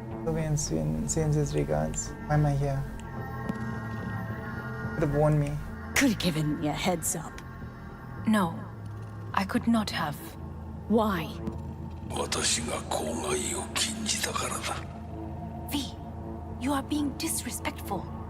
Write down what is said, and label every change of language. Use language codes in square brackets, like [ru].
[en] Sylvian sends his regards. Why am I here? Could have warned me. Could have given me a heads up. No, I could not have. Why? [ja] 私が公害を禁じたからだ。 [en] V, you are being disrespectful.